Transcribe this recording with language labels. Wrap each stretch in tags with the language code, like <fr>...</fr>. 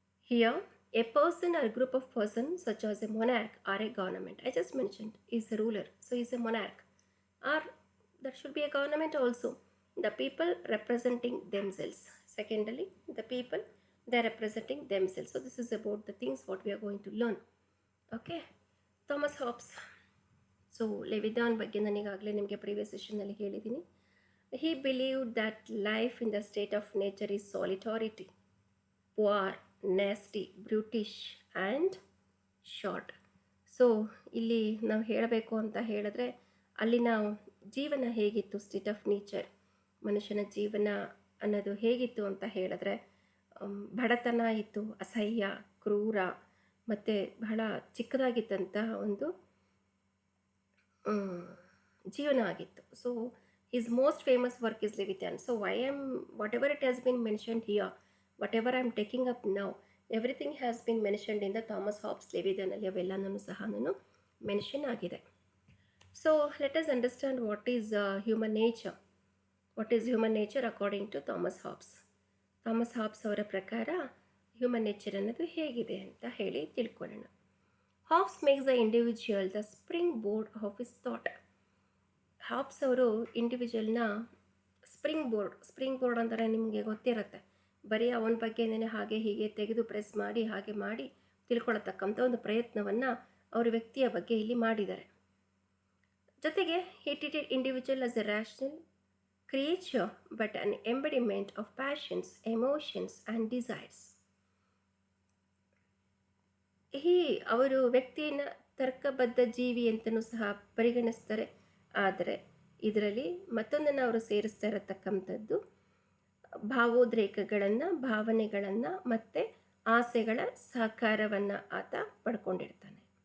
<en>Here, a person or a group of persons, such as a monarch or a government, I just mentioned, is a ruler. So, he is a monarch. Or that should be a government also. The people representing themselves. Secondly, the people, they are representing themselves. So, this is about the things what we are going to learn. Okay. Thomas Hobbes.</en> <kn>So, Leviathan ಬಗ್ಗೆ ನನಗಾಗಲೇ ನಿಮಗೆ previous ಸೆಷನ್ನಲ್ಲಿ ಹೇಳಿದ್ದೀನಿ.</kn> <en>He believed that life in the state of nature is solitary, poor, nasty, brutish and short.</en> <kn>So ಇಲ್ಲಿ ನಾವು ಹೇಳಬೇಕು ಅಂತ ಹೇಳಿದ್ರೆ, ಅಲ್ಲಿನ ಜೀವನ ಹೇಗಿತ್ತು, ಸ್ಟೇಟ್ ಆಫ್ ನೇಚರ್, ಮನುಷ್ಯನ ಜೀವನ ಅನ್ನೋದು ಹೇಗಿತ್ತು ಅಂತ ಹೇಳಿದ್ರೆ, ಬಡತನ ಇತ್ತು, ಅಸಹ್ಯ, ಕ್ರೂರ ಮತ್ತು ಬಹಳ ಚಿಕ್ಕದಾಗಿದ್ದಂತಹ ಒಂದು ಜೀವನ ಆಗಿತ್ತು.</kn> <en>So his most famous work is Leviathan. So whatever it has been mentioned here, whatever I am taking up now, everything has been mentioned in the Thomas Hobbes Leviathan</en> <kn>ಅಲ್ಲಿ ಅವೆಲ್ಲನೂ ಸಹ ನಾನು ಮೆನ್ಷನ್ ಆಗಿದೆ.</kn> <en>So let us understand what is human nature. What is human nature according to Thomas Hobbes? Thomas Hobbes</en> <kn>ಅವರ ಪ್ರಕಾರ human nature ಅನ್ನೋದು ಹೇಗಿದೆ ಅಂತ ಹೇಳಿ ತಿಳ್ಕೊಳ್ಳೋಣ.</kn> <en>Hobbes makes the individual the springboard of his thought.</en> <kn>Hobs ಅವರು ಇಂಡಿವಿಜುವಲ್ನ spring board ಅಂದರೆ ನಿಮಗೆ ಗೊತ್ತಿರುತ್ತೆ, ಬರೀ ಅವನ ಬಗ್ಗೆನೇ ಹಾಗೆ ಹೀಗೆ ತೆಗೆದು ಪ್ರೆಸ್ ಮಾಡಿ ಹಾಗೆ ಮಾಡಿ ತಿಳ್ಕೊಳ್ಳತಕ್ಕಂಥ ಒಂದು ಪ್ರಯತ್ನವನ್ನು ಅವರ ವ್ಯಕ್ತಿಯ ಬಗ್ಗೆ ಇಲ್ಲಿ ಮಾಡಿದ್ದಾರೆ.</kn> <en>ಜೊತೆಗೆ he treated individual as a rational creature but an embodiment of passions, emotions and desires.</en> <kn>ಅವರು ವ್ಯಕ್ತಿಯನ್ನು ತರ್ಕಬದ್ಧ ಜೀವಿ ಅಂತಲೂ ಸಹ ಪರಿಗಣಿಸ್ತಾರೆ. ಆದರೆ ಇದರಲ್ಲಿ ಮತ್ತೊಂದನ್ನು ಅವರು ಸೇರಿಸ್ತಾ ಇರತಕ್ಕಂಥದ್ದು ಭಾವೋದ್ರೇಕಗಳನ್ನು, ಭಾವನೆಗಳನ್ನು ಮತ್ತು ಆಸೆಗಳ ಸಹಕಾರವನ್ನು ಆತ ಪಡ್ಕೊಂಡಿರ್ತಾನೆ.</kn>